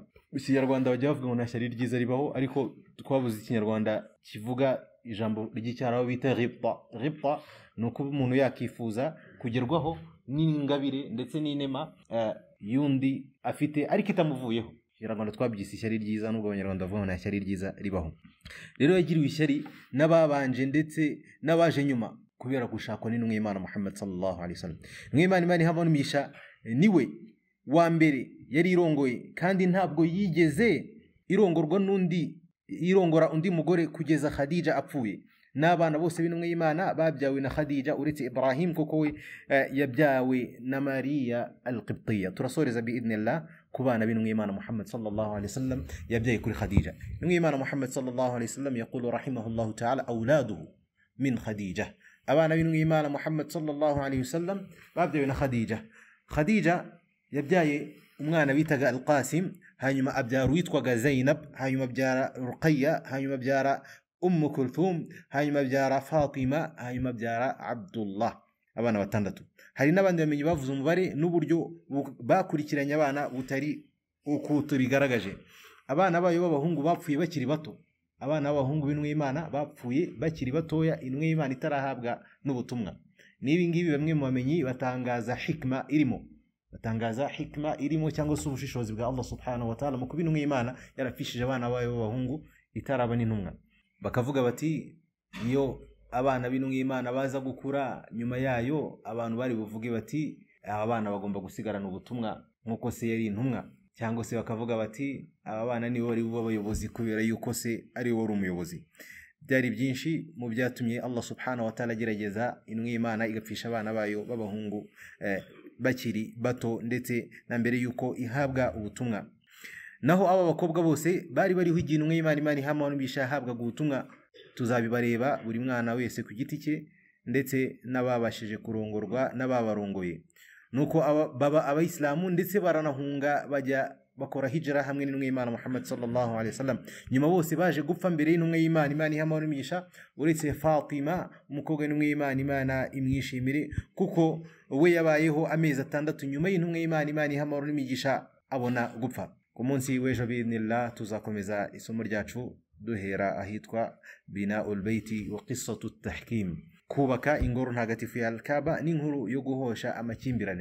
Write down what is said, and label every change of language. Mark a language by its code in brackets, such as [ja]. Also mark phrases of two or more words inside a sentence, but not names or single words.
[rw] Ikinyarwanda bajya bavuga ngo nta shyari ryiza ribaho, ariko twabuze ikinyarwanda kivuga ijambo ry'icyaraho bita ghibta, nuko umuntu yakifuza kugerwaho n'ingabire ndetse n'inema yundi afite ariko itamuvuyeho. Ikinyarwanda twabyise ishyari ryiza, nubwo Abanyarwanda bavuga ngo nta shyari ryiza ribaho. Rero yagiriwe ishyari n'ababanje ndetse n'abaje nyuma kubera gushakwa n'intumwa y'Imana Muhammad [ar] صلى الله عليه وسلم. [rw] Intumwa y'Imana, Imana iha amahoro n'imigisha, niwe wa mbere yari irongoye, kandi ntabwo yigeze irongora undi mugore kugeza Khadija apfuye. N'abana bose b'intumwa y'Imana babyawe na Khadija uretse Ibrahim, kuko we yabyawe na Mariya al-Qibtiyya. Turasoreza biidhnillah ku bana b'intumwa y'Imana Muhammad [ar] صلى الله عليه وسلم [rw] yabyaye kuri Khadija. Intumwa y'Imana [ar] Muhammad صلى الله عليه وسلم يقول رحمه الله تعالى أولاده من Khadija. [rw] Abana b'intumwa y'Imana Muhammad [ar] صلى الله عليه وسلم [rw] babyawe na Khadija. Khadija yabyaye umwana bitaga Al-Qasim, hanyuma abyara witwaga Zainab, hanyuma abyara Ruqayya, hanyuma abyara Kulthum, hanyuma abyara Fatima, hanyuma abyara Abdullah. Abana batandatu. Hari n'abandi bamenyi bavuze umubare n'uburyo bakurikiranye abana butari uko tubigaragaje. Abana bayo b'abahungu bapfuye bakiri bato. Abana b'abahungu b'intumwa y'Imana bapfuye bakiri batoya, intumwa y'Imana itarahabwa n'ubutumwa. Nibi ngibi bamwe mu bamenyi batangaza hikma irimo cyangwa se ubushishozi bwa Allah [ar] سبحانه وتعالى [rw] mu kuba intumwa y'Imana yarapfishije abana bayo b'abahungu itaraba n'intumwa. Bakavuga bati iyo abana b'intumwa y'Imana baza gukura nyuma yayo, abantu bari buvuge bati aba bana bagomba gusigarana ubutumwa nk'uko se yari intumwa, cyangwa se bakavuga bati aba bana nibo bari buba abayobozi kubera yuko se ari we wari umuyobozi. Byari byinshi mu byatumye Allah [ar] سبحانه وتعالى [rw] agerageza intumwa y'Imana igapfisha abana bayo b'abahungu bakiri bato ndetse na mbere yuko ihabwa ubutumwa. Naho aba bakobwa bose bari bariho igihe intumwa y'Imana, Imana iha amahoro n'imigisha, yahabwaga ubutumwa. Tuzabibareba buri mwana wese ku giti cye ndetse n'ababashije kurongorwa n'ababarongoye. Nuko baba abayisilamu ndetse baranahunga bajya bakora hijra hamwe n'intumwa y'Imana Muhammad [ar] صلى الله عليه وسلم. [rw] Nyuma bose baje gupfa mbere y'intumwa y'Imana, Imana iha amahoro n'imigisha, uretse Fatima umukobwa w'intumwa y'Imana, Imana imwishimire, kuko we yabayeho amezi 6 nyuma y'intumwa y'Imana, Imana iha amahoro n'imigisha, abona gupfa. Ku munsi w'ejo biidhnillah tuzakomeza isomo ryacu duhera ahitwa Bina'ul Bayti wa Qissatu at-Tahkim, kubaka ingoro ntagatifu ya Al-Kaaba n'inkuru yo guhosha amakimbirane.